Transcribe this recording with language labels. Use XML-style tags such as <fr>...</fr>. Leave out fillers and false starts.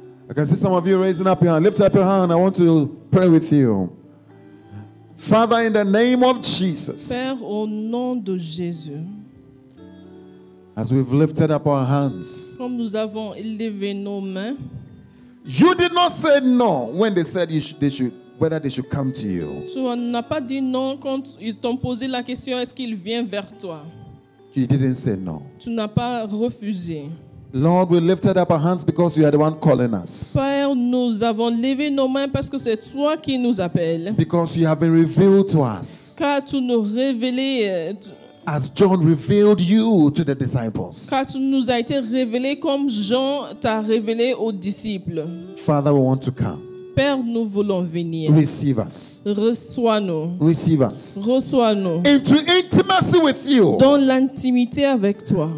<en>I can see some of you raising up your hand. Lift up your hand. I want to pray with you. Father, in the name of Jesus,</en> <fr>Père, au nom de Jésus,</fr> <en>as we've lifted up our hands,</en> <fr>comme nous avons élevé nos mains,</fr> <en>you did not say no when they said whether they should come to you.</en> <fr>tu n'as pas dit non quand ils t'ont posé la question est-ce qu'il vient vers toi.</fr> <en>You didn't say no.</en> <fr>Tu n'as pas refusé.</fr> <en>Lord, we lifted up our hands because you are the one calling us.</en> <fr>Père, nous avons levé nos mains parce que c'est toi qui nous appelles.</fr> <en>Because you have been revealed to us.</en> <fr>Car tu nous révélé,</fr> <en>As John revealed you to the disciples.</en> <fr>car tu nous as été révélé comme Jean t'a révélé aux disciples.</fr> <en>Father, we want to come.</en> <fr>Père, nous voulons venir.</fr> <en>Receive us.</en> <fr>Reçois-nous.</fr> <en>Receive us.</en> <fr>Reçois-nous.</fr> <en>Into intimacy with you.</en> <fr>Dans l'intimité avec toi.</fr>